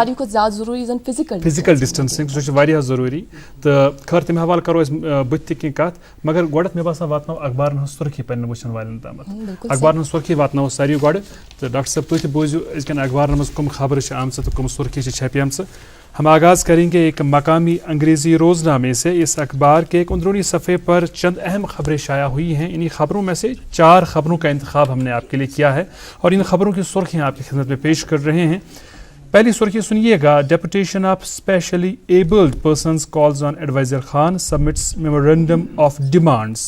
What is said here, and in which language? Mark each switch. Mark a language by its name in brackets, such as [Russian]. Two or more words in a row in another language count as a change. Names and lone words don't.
[Kashmiri] ساروی کھۄتہٕ زیادٕ ضروٗری زن [English] physical distancing, [Kashmiri] سُہ چھُ واریاہ ضروٗری. تہٕ خٲر تَمہِ حوالہٕ کرو أسۍ بٕتھِ تہِ کینٛہہ کتھ, مگر گۄڈنٮ۪تھ مےٚ باسان واتناوو اخبارن ہٕنٛز سُرخی پنٛنٮ۪ن وٕچھن والٮ۪ن تامتھ. اخبارن ہٕنٛز سُرخی واتناوو ساروی گۄڈٕ, تہٕ ڈاکٹر صٲب تُہۍ تہِ بوٗزِو أزکٮ۪ن اخبارن منٛز کٕم خبرٕ چھِ آمژٕ تہٕ کٕم سُرخی چھِ چھپیمژٕ. [Urdu] ہم آغاز کریں گے ایک مقامی انگریزی روزنامے سے. اس اخبار کے ایک اندرونی صفحے پر چند اہم خبریں شائع ہوئی ہیں. انہی خبروں میں سے 4 خبروں کا انتخاب ہم نے آپ کے لیے کیا ہے اور ان خبروں کی سرخیاں آپ کی خدمت میں پیش کر رہے ہیں. پہلی سرخی سنیے گا, [English] deputation of specially abled persons calls on advisor Khan submits memorandum of demands.